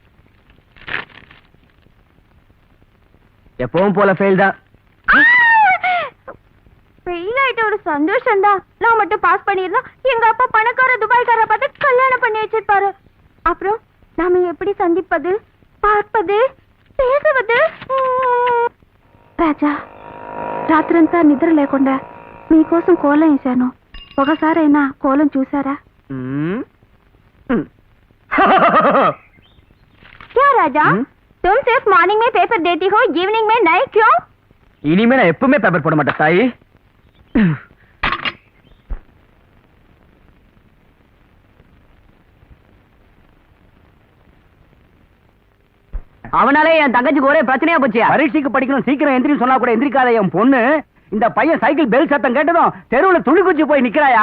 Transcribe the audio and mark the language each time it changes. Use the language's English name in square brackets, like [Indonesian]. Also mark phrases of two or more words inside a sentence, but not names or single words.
[Tamil] எப்பவும் போல ஃபெயில் தான். ஃபெயில் ஆயிட்ட ஒரு சந்தோஷம் தான். நான் மட்டும் பாஸ் பண்ணிருந்தா எங்க அப்பா பணக்கார துபாய்க்கார பார்த்து கல்யாணம் பண்ணி வச்சிருப்பாரு. அப்புறம் நாம எப்படி சந்திப்பது, பார்ப்பது, பேசுவது? [Telugu] రాజా, రాత్రంతా నిద్ర లేకుండా మీకోసం కోలం వేశాను. ఒకసారైనా కోలం చూసారా? [Hindi] क्या राजा, तुम सिर्फ मॉर्निंग में पेपर देती हो, इवनिंग में नहीं क्यों? [Tamil] இனிமே நான் எப்பவுமே பேப்பர் போட மாட்டேன் தாயி. அவனாலே என் தங்கச்சிக்கு ஒரே பிரச்சனையா போச்சு. பரீட்சைக்கு படிக்கணும், சீக்கிரம் எந்திரி சொன்னா கூட எந்திரிக்காத என் பொண்ணு. இந்த பையன் சைக்கிள் பெல் சத்தம் கேட்டதும் தெருவுல துணி குச்சி போய் நிக்கிறாயா?